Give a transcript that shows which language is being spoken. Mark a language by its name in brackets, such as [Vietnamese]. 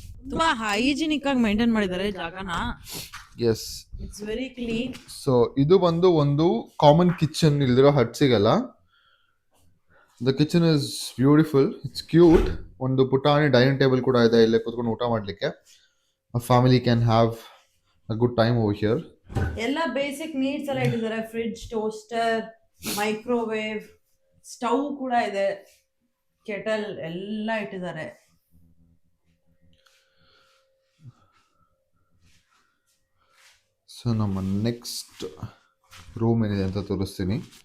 [Kannada] ತುಂಬಾ ಹೈಜಿನಿಕ್ ಆಗಿ ಮೇಂಟೈನ್ ಮಾಡಿದ್ದಾರೆ ಜಾಗನ. [English] Yes, it's very clean. [Kannada] So ಇದು ಬಂದು ಒಂದು ಕಾಮನ್ ಕಿಚನ್ ಇಲ್ದಿರೋ ಹಟ್ಸಿಗೆಲ್ಲ. [English] The kitchen is beautiful, it's cute. [Kannada] ಒಂದು ಪುಟಾಣಿ ಡೈನಿಂಗ್ ಟೇಬಲ್ ಕೂಡ ಇದೆ ಇಲ್ಲೇ ಕೂತ್ಕೊಂಡು ಊಟ ಮಾಡಲಿಕ್ಕೆ. [English] a family can have a good time over here. [Kannada] ಎಲ್ಲ ಬೇಸಿಕ್ ನೀಡ್ಸ್ ಎಲ್ಲ ಇಟ್ಟಿದ್ದಾರೆ. ಫ್ರಿಡ್ಜ್, ಟೋಸ್ಟರ್, ಮೈಕ್ರೋವೇವ್, ಸ್ಟವ್ ಕೂಡ ಇದೆ, ಕೆಟಲ್ ಎಲ್ಲ ಇಟ್ಟಿದ್ದಾರೆ. ಸೊ ನಮ್ಮ ನೆಕ್ಸ್ಟ್ ರೂಮ್ ಏನಿದೆ ಅಂತ ತೋರಿಸ್ತೀನಿ.